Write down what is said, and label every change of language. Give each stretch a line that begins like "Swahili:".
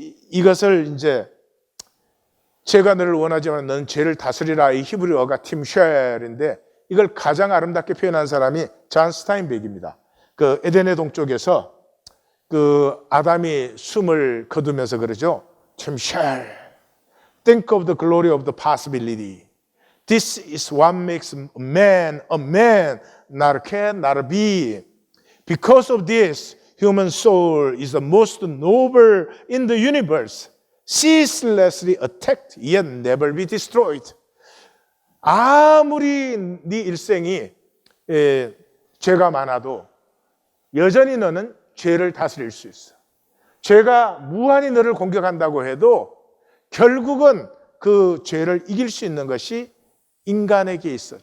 Korean: 이것을 이제 죄가 너를 원하지만 너는 죄를 다스리라, 이 히브리어가 팀쉘인데 이걸 가장 아름답게 표현한 사람이 존 스타인백입니다. 그 에덴의 동쪽에서 그 아담이 숨을 거두면서 그러죠.
English: 팀쉘, think of the glory of the possibility. This is what makes a man, not a cat, not a bee. Because of this, human soul is the most noble in the universe. Ceaselessly attacked, yet never be destroyed.
Korean: 아무리 네 일생이 죄가 많아도 여전히 너는 죄를 다스릴 수 있어. 죄가 무한히 너를 공격한다고 해도 결국은 그 죄를 이길 수 있는 것이 인간에게 있어.